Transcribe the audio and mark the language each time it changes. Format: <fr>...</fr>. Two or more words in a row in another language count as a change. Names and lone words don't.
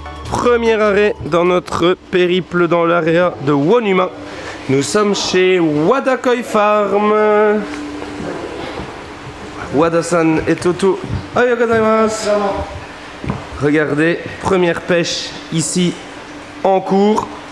<fr>premier arrêt dans notre périple dans l'area de Wonuma. Nous sommes chez Wada Koi Farm. Wada-san et Toto.</fr> <ja>おはようございます.</ja> <fr>Regardez, première pêche ici en cours.</fr>